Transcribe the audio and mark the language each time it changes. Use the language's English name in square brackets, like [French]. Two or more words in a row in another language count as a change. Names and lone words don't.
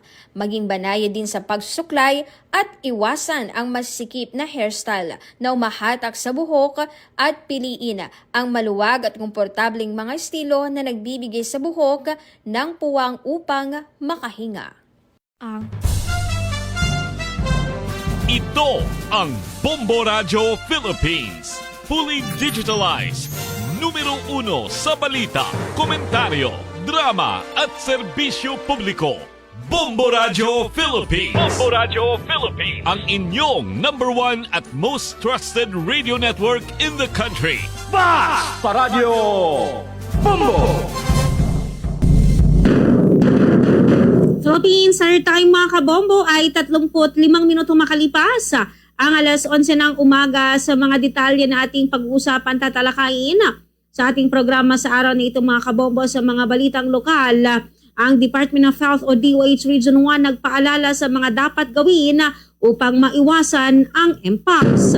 [Filipino] Maging banaya din sa pagsusuklay at iwasan ang masisikip na hairstyle na umahatak sa buhok at piliin ang maluwag at komportableng mga estilo na nagbibigay sa buhok ng puwang upang makahinga. Ito ang Bombo Radio Philippines. [English] Fully digitalized. [Filipino] Numero 1 sa balita, komentaryo, drama at serbisyo publiko. Bombo Radio Philippines. Bombo Radio Philippines. Ang inyong [English] number 1 at most trusted radio network in the country. [Filipino] Sa Radyo Bombo! Philippines Summer Time mga kabombo ay 35 minutong makalipas ang alas 11 ng umaga. Sa mga detalye na ating pag-uusapan tatalakayin sa ating programa sa araw na ito mga kabombo, sa mga balitang lokal, ang Department of Health o DOH Region 1 nagpaalala sa mga dapat gawin upang maiwasan ang mpox.